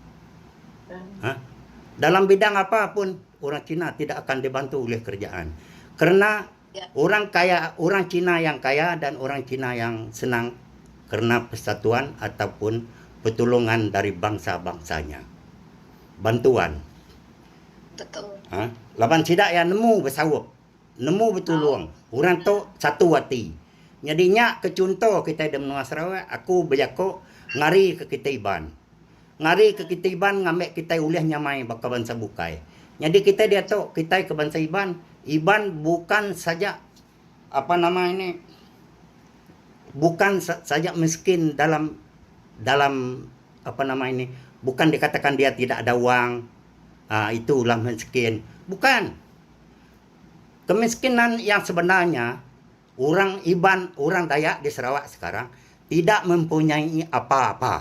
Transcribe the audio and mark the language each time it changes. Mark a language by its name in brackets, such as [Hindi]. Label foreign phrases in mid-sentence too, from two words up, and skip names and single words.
[Malay] Dalam bidang apapun orang Cina tidak akan dibantu oleh kerajaan. Kerana orang kaya, orang Cina yang kaya dan orang Cina yang senang kerana persatuan ataupun pertolongan dari bangsa-bangsanya. Bantuan. Betul. [Iban] Laban tidak yang nemu bersawap. Nemu bertolong. Orang tu satu hati. Jadinya ke contoh kita di Menua Sarawak, aku berjakok ngari ke kita Iban. Ngari ke kita Iban ngambil kita uliah nyamai baka bangsa bukai. Jadi kita dia tu kita ke bangsa Iban. [Malay] Iban bukan saja apa nama ini, bukan saja miskin dalam apa nama ini, bukan dikatakan dia tidak ada uang, itulah miskin. Bukan. Kemiskinan yang sebenarnya orang Iban, orang Dayak di Sarawak sekarang tidak mempunyai apa-apa.